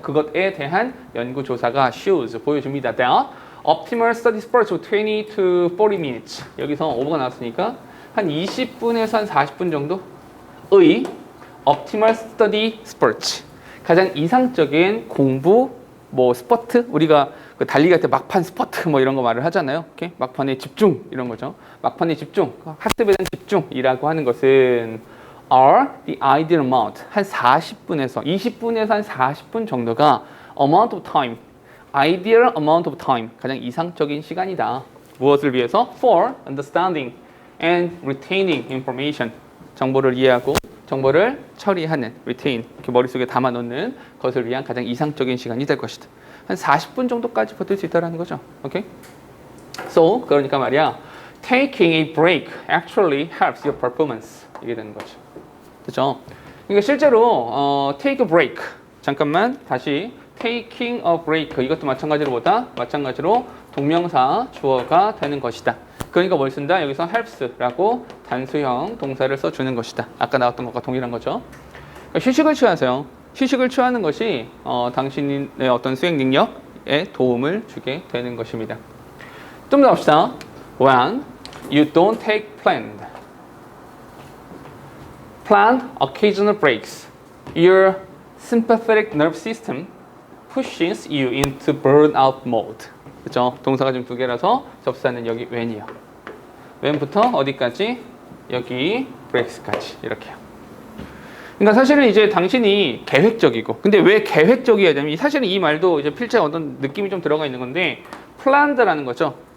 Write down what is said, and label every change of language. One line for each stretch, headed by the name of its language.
Korean: 그것에 대한 연구 조사가 shows, 보여줍니다.
English: that optimal study spurts of 20 to 40 minutes.
Korean: 여기서 오버가 나왔으니까 한 20분에서 한 40분 정도의
English: optimal study spurts,
Korean: 가장 이상적인 공부 스퍼트, 우리가 그 달리기 할 때 막판 스퍼트 이런 거 말을 하잖아요. 오케이? 막판에 집중 이런 거죠. 막판에 집중, 학습에 대한 집중이라고 하는 것은
English: are the ideal amount,
Korean: 한 40분에서 20분에서 한 40분 정도가
English: amount of time, ideal amount of time,
Korean: 가장 이상적인 시간이다. 무엇을 위해서?
English: For understanding and retaining information,
Korean: 정보를 이해하고 정보를 처리하는, retain, 이렇게 머릿속에 담아놓는 것을 위한 가장 이상적인 시간이 될 것이다. 한 40분 정도까지 버틸 수 있다는 거죠. 오케이?
English: So,
Korean: 그러니까 말이야,
English: taking a break actually helps your performance.
Korean: 이게 되는 거죠. 그렇죠? 그러니까 실제로
English: take a break,
Korean: 잠깐만 다시
English: taking a break,
Korean: 이것도 마찬가지로 동명사 주어가 되는 것이다. 그러니까 뭘 쓴다? 여기서 helps라고 단수형 동사를 써주는 것이다. 아까 나왔던 것과 동일한 거죠. 그러니까 휴식을 취하세요. 휴식을 취하는 것이 당신의 어떤 수행 능력에 도움을 주게 되는 것입니다. 좀 더 봅시다.
English: When you don't take planned occasional breaks, your sympathetic nerve system pushes you into burnout mode.
Korean: 그렇죠? 동사가 지금 두 개라서 접사는 여기 when이요. when부터 어디까지? 여기 breaks까지 이렇게요. 그러니까 사실은 이제 당신이 계획적이고, 근데 왜 계획적이어야 되냐면 사실은 이 말도 이제 필자에 어떤 느낌이 좀 들어가 있는 건데 planned라는 거죠.